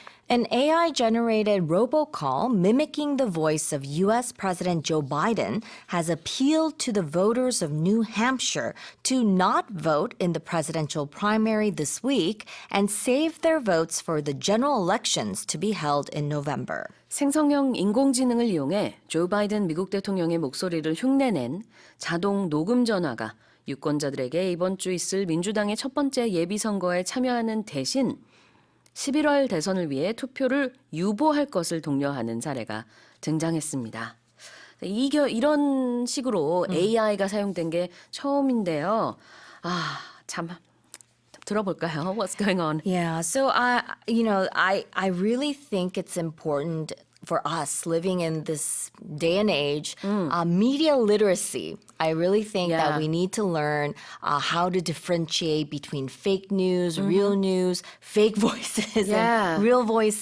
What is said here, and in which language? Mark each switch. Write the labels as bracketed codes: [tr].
[en] An AI-generated robocall mimicking the voice of U.S. President Joe Biden has appealed to the voters of New Hampshire to not vote in the presidential primary this week and save their votes for the general elections to be held in November. [ko] 생성형 인공지능을 이용해 조 바이든 미국 대통령의 목소리를 흉내낸 자동 녹음 전화가 유권자들에게 이번 주 있을 민주당의 첫 번째 예비선거에 참여하는 대신 11월 대선을 위해 투표를 유보할 것을 독려하는 사례가 등장했습니다. 이런 식으로 AI가 사용된 게 처음인데요. 참 들어볼까요? [en] What's going on? Yeah, so I really think it's important for us living in this day and age, media literacy. I really think that we need to learn how to differentiate between fake news, real news, fake voices, and real voices.